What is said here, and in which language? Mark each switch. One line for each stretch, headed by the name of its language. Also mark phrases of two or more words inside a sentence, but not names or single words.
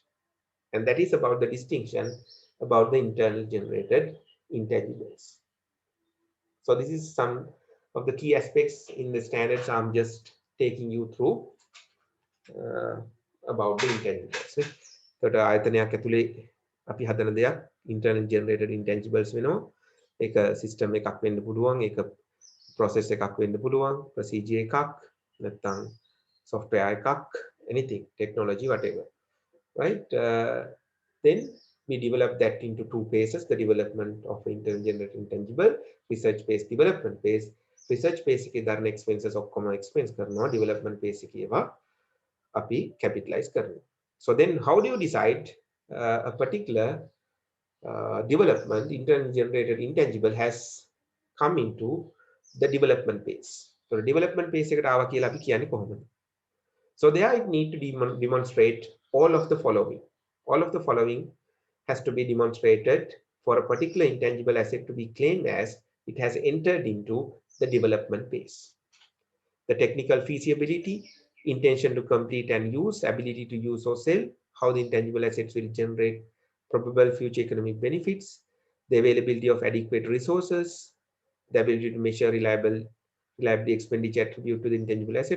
English: And that is about the distinction about the internal generated intangibles. So this is some of the key aspects in the standards I'm just taking you through about the intangibles.
Sinhala: So ආයතනයක් ඇතුලේ අපි හදන දෙයක්
English: internal generated intangibles
Sinhala: වෙනවා. ඒක system එකක් වෙන්න පුළුවන්, ඒක process එකක් වෙන්න පුළුවන්, procedure එකක්, නැත්නම් software එකක්,
English: anything, technology, whatever, right? Then we develop that into two phases, the development of internal generated intangible, research based development phase. Research phase
Sinhala: එකේ දරන expenses ඔක්කොම expense කරනවා,
English: development phase
Sinhala: එකේ ඒවා අපි capitalize කරනවා.
English: So then how do you decide a particular development, internal generated intangible has come into the development phase? So the development phase
Sinhala: එකට ආවා කියලා අපි කියන්නේ කොහොමද?
English: So there it need to demonstrate all of the following. All of the following has to be demonstrated for a particular intangible asset to be claimed as it has entered into the development phase. The technical feasibility, intention to complete and use, ability to use or sell, how the intangible assets will generate probable future economic benefits, the availability of adequate resources, the ability to measure reliably expenditure attribute to the intangible asset.